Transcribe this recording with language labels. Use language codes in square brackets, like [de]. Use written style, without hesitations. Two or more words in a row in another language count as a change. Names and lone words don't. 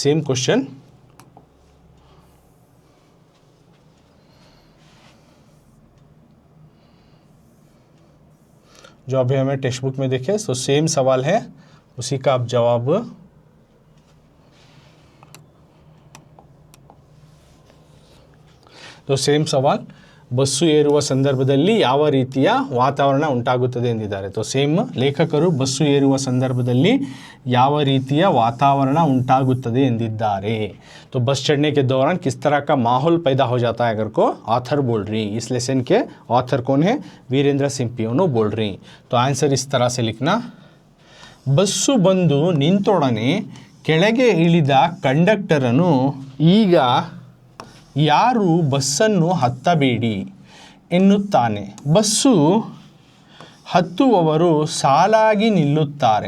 [en] same question [hi] जो अभी हमें [en] text book [hi] में देखे, तो सेम सवाल है, उसी का आप जवाब। तो सेम सवाल, [kn] ಬಸ್ಸು ಏರುವ ಸಂದರ್ಭದಲ್ಲಿ ಯಾವ ರೀತಿಯ ವಾತಾವರಣ ಉಂಟಾಗುತ್ತದೆ ಎಂದಿದ್ದಾರೆ। [hi] तो सेम [kn] ಲೇಖಕರು ಬಸ್ಸು ಏರುವ ಸಂದರ್ಭದಲ್ಲಿ ಯಾವ ರೀತಿಯ ವಾತಾವರಣ ಉಂಟಾಗುತ್ತದೆ ಎಂದಿದ್ದಾರೆ। [hi] तो बस चढ़ने के दौरान किस तरह का माहौल पैदा हो जाता है अगर को ऑथर बोल रही। इस लेसन के ऑथर कौन है? वीरेंद्र सिंपी बोल रही। तो आंसर इस तरह से लिखना, [kn] ಬಸ್ಸು ಬಂದು ನಿಂತೊಡನೆ ಕೆಳಗೆ ಇಳಿದ ಕಂಡಕ್ಟರನು ಈಗ ಯಾರು ಬಸ್ಸನ್ನು ಹತ್ತಬೇಡಿ ಎನ್ನುತ್ತಾನೆ। ಬಸ್ಸು ಹತ್ತುವವರು ಸಾಲಾಗಿ ನಿಲ್ಲುತ್ತಾರೆ।